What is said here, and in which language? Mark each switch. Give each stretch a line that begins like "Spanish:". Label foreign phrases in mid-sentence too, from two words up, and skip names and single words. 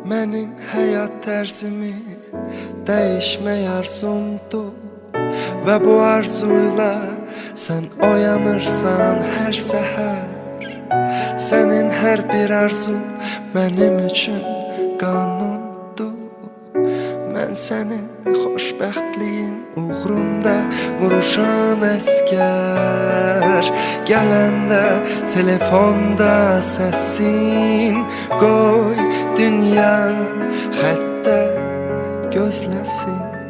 Turkish: Benim hayat tərzimi değişmək arzumdu ve bu arzuyla sen oyanırsan her seher. Senin her bir arzun benim için kanundu.
Azerbaijani: Ben senin xoşbəxtliyin uğrunda vuruşan əskər. Gələndə telefonda səsin, qoy dünya xəttə gözləsin.